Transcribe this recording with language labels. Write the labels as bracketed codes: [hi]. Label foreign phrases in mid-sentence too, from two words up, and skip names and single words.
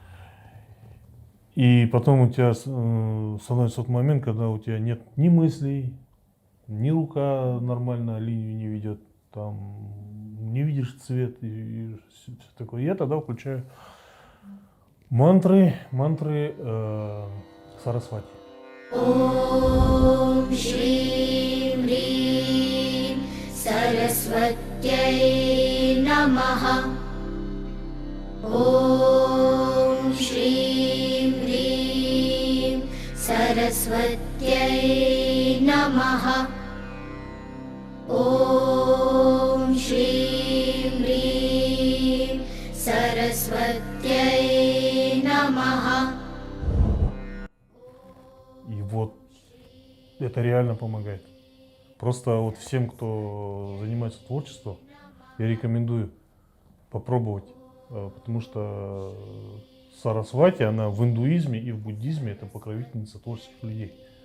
[ru] И потом у тебя становится тот момент, когда у тебя нет ни мыслей, ни рука нормально линию не ведет, там не видишь цвет и все такое. Я тогда включаю мантры Сарасвати. [sa] ॐ श्रीं ह्रीं सरस्वत्यै नमः। ॐ श्रीं ह्रीं सरस्वत्यै नमः। ॐ श्रीं ह्रीं सरस्वत्यै नमः। [ru] И вот это реально помогает. Просто вот всем, кто занимается творчеством, я рекомендую попробовать, потому что Сарасвати, она в индуизме и в буддизме это покровительница творческих людей.